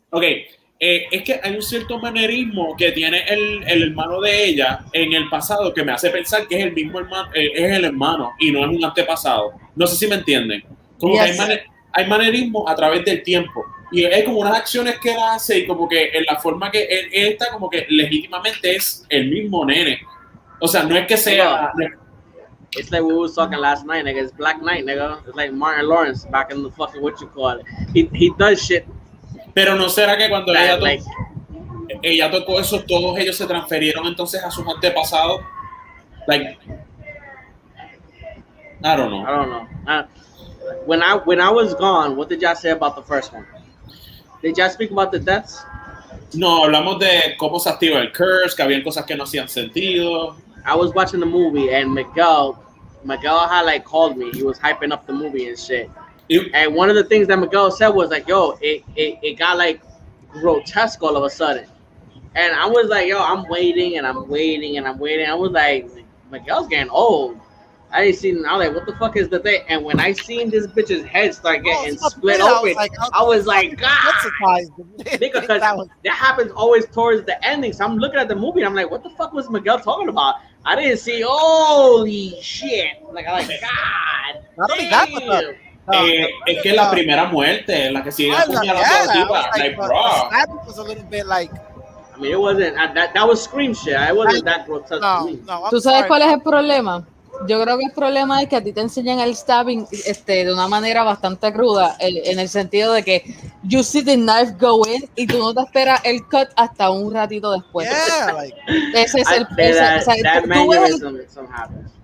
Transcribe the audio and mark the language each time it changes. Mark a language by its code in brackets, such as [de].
[es] Ok, es que hay un cierto manerismo que tiene el hermano de ella en el pasado que me hace pensar que es el mismo hermano, es el hermano y no es un antepasado. No sé si me entienden. Como Yes. que hay manerismo a través del tiempo. Y es como unas acciones que él hace y como que en la forma que él está como que legítimamente es el mismo nene. O sea, no es que sea... [en] It's like we was talking last night, nigga. It's Black Knight, nigga. It's like Martin Lawrence back in the fucking what you call it. He does shit. [es] Pero no será que cuando that, ella tocó eso, todos ellos se transferieron entonces a sus antepasados. [en] Like, I don't know. When I was gone, what did y'all say about the first one? Did y'all speak about the deaths? [es] No, hablamos de cómo se activa el curse, que habían cosas que no hacían sentido. [en] I was watching the movie and Miguel had like called me. He was hyping up the movie and shit. And one of the things that Miguel said was like, yo, it got like grotesque all of a sudden. And I was like, yo, I'm waiting. I was like, Miguel's getting old. I didn't see. I was like, what the fuck is the thing? And when I seen this bitch's head start getting split open, I was like, God, because that happens always towards the ending. So I'm looking at the movie and I'm like, what the fuck was Miguel talking about? I didn't see. Holy shit! Like, I'm like, God. Not only that, but [es] es que la primera muerte, la que sigue apuñalando a la tipa, like, bro. [en] That was a little bit like. I mean, it wasn't that was scream shit. It wasn't that grotesque to me. [es] ¿Tú sabes cuál es el problema? Yo creo que el problema es que a ti te enseñan el stabbing de una manera bastante cruda, en el sentido de que [en] you see the knife go in [es] y tú no te esperas el cut hasta un ratito después. [en] Yeah, like, [es] ese es el [en] that mannerism happens.